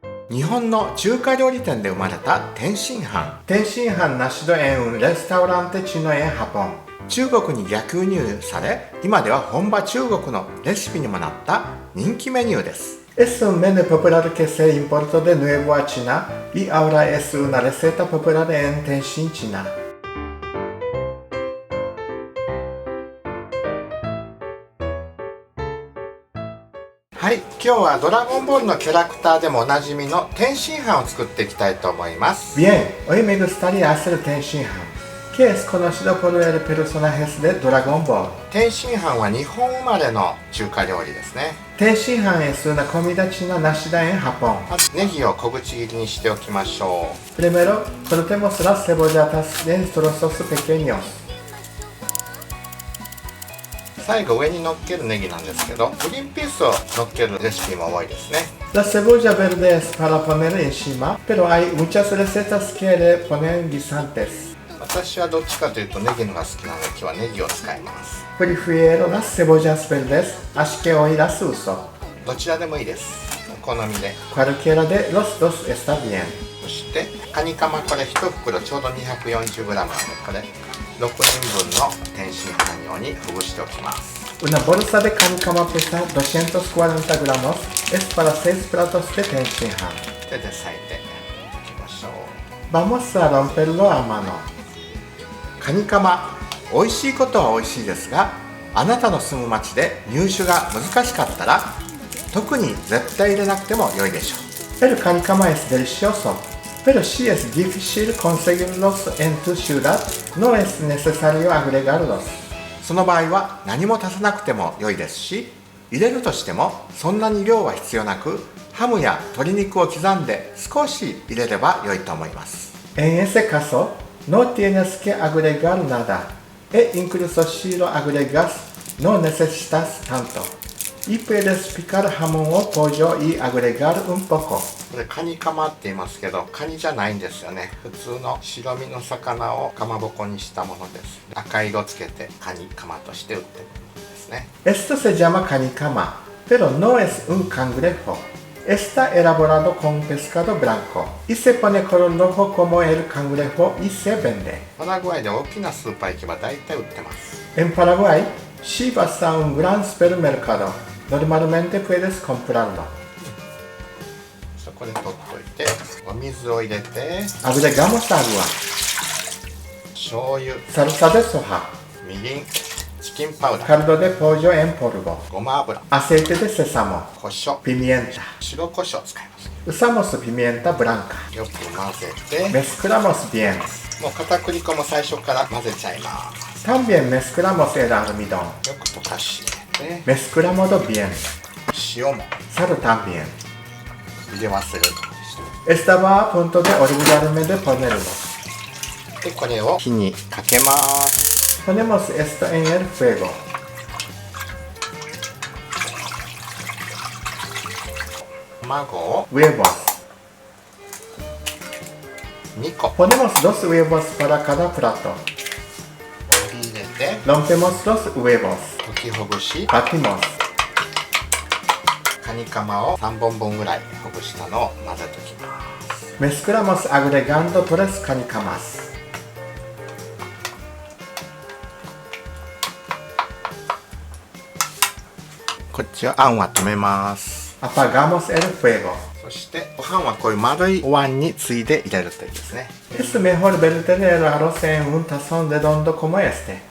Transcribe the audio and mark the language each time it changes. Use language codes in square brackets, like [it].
[ja] 日本の中華料理店で生まれた天津飯。 [es] 天津飯nacido en un restaurante chino en Japón。 [ja] 中国に逆輸入され、今では本場中国のレシピにもなった人気メニューです。 [es] Es un menú popular que se importó de nuevo a China y ahora es una receta popular en Tenshin, China。 [ja] はい、今日はドラゴンボールのキャラクターでもおなじみの天津飯を作っていきたいと思います。 [es] Bien, hoy me gustaría hacer 天津飯。 que es conocido por el personajes de Dragon Ball。 [ja] 天津飯は日本生まれの中華料理ですね。 [es] 天津飯 es una comida china nacida en Japón。 [ja] まずネギを小口切りにしておきましょう。 [es] Primero, cortemos las cebollas en trozos pequeños。 [ja] 最後上に乗っけるネギなんですけど、グリーンピースを乗っけるレシピも多いですね。 [es] La cebolla verde es para poner encima, pero hay muchas recetas que le ponen guisantes。 [ja] 私はどっちかというとネギのが好きなので今日はネギを使います。 [es] Prefiero las cebollas verdes, así que hoy las uso。 [ja] どちらでもいいです。お好みで。 [es] Cualquiera de los dos está bien。 [ja] そしてカニカマ、これ1袋ちょうど 240g なので、これ6人分の天津飯用にほぐしておきます。 [es] Una bolsa de canicama pesa 240 gramos, es para 6 platos de 天津飯。 [ja] 手で裂いていきましょう。 [es] Vamos a romperlo a mano。 [ja] カニカマ、美味しいことは美味しいですが、あなたの住む町で入手が難しかったら、特に絶対入れなくても良いでしょう。 [es] El canicama es delicioso。Pero si es difícil conseguirlos en tu ciudad, no es necesario agregarlos。 [ja] その場合は何も足さなくても良いですし、入れるとしてもそんなに量は必要なく、ハムや鶏肉を刻んで少し入れれば良いと思います。 [es] En ese caso, no tienes que agregar nada. E incluso si lo agregas, no necesitas tanto。Y puedes picar jamón o pollo y agregar un poco。 [ja] これカニカマって言いますけど、カニじゃないんですよね。普通の白身の魚をかまぼこにしたものです。赤色つけてカニカマとして売ってるものですね。 [es] Esto se llama canicama, pero no es un cangrejo. Está elaborado con pescado blanco y se pone color rojo como el cangrejo y se vende。 [ja] パラグアイで大きなスーパー行けば大体売ってます。 [es] En Paraguay, si vas a un gran supermercado、normalmente puedes comprarlo。 [ja] そこで取っといて、お水を入れて、 [es] agregamos agua。醤油、salsa de soja、みりん、チキンパウダー、caldo de pollo en polvo、ごま油、aceite de sésamo、胡椒、pimienta、 [ja] 白胡椒を使います。 [es] usamos pimienta blanca。 [ja] よく混ぜて、 [es] mezclamos bien。 [ja] もう片栗粉も最初から混ぜちゃいます。 [es] también mezclamos el almidón。 [ja] よく溶かして、 [es] mezclamos bien。 [ja] 塩も、 [es] sal también。 [ja] 入れ忘れる。 [es] Estaba a punto de olvidarme de ponerlo。 [ja] で、これを火にかけます。 [es] Ponemos esto en el fuego。 [ja] 卵を huevos 2個。 [es] Ponemos 2 huevos para cada plato。 [ja] 入れて [es] rompemos los huevos。 [ja] 溶きほぐし batimos。カニカマを3本分ぐらいほぐしたのを混ぜておきます。 [es] Mezclamos agregando 3 canicamas。 [ja] こっちはあんは止めます。 [es] Apagamos el fuego。 [ja] そしてご飯はこういう丸いお椀についで入れるといいですね。 [es] Es mejor verter el arroz en un tazón redondo como este。